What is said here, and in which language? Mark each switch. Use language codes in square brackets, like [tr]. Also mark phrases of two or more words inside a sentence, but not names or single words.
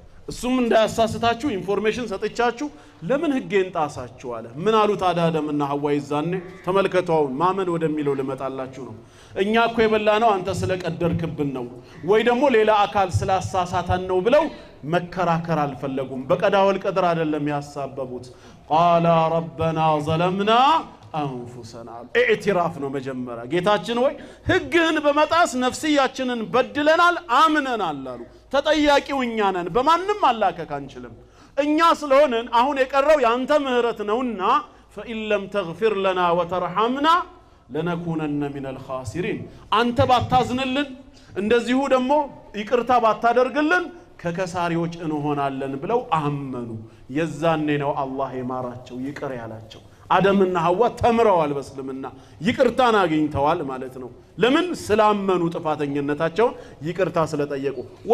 [am] እሱም እንዳያሳስታችሁ ኢንፎርሜሽን ሰጥቻችሁ ለምን ህጌን ጣሳችሁ አለ ምን አሉት አዳምና ሐዋ ይዛኔ ተመልከቷው ማመን ወደሚለው ልመጣላችሁ ነው እኛ እኮ የበላነው አንተ ስለቀደርክብን ነው ወይ ደግሞ ሌላ አካል ስላሳሳታን ነው ብለው መከራከር አልፈለጉም [ar] بالقضاء والقدر [am] አይደለም ያሳበቡት [ar] قال ربنا ظلمنا أنفسنا [am] ኢዕትራፍ ነው መጀመሪያ ጌታችን ወይ ህግህን በመጣስ ነፍስያችንን በድለናል አምነናል አሉ ተጠያቂው እኛ ነን በማንም አላከክ አንችልም እኛ ስለሆነን አሁን የቀረው ያንተ ምህረት ነውና [ar] فإن لم تغفر لنا وترحمنا لنكونن من الخاسرين [am] አንተ ባታዝንልን እንደዚሁ ደግሞ ይቅርታ ባታደርግልን ከከሳሪዎች እንሆናለን ብለው አመኑ የዛኔ ነው አላህ የማራቸው ይቅር ያላቸው አዳምና ሐዋ ተምረዋል በእስልምና ይቅርታን አግኝተዋል ማለት ነው ለምን ስላመኑ ጥፋተኝነታቸው ይቅርታ ስለጠየቁ ወደ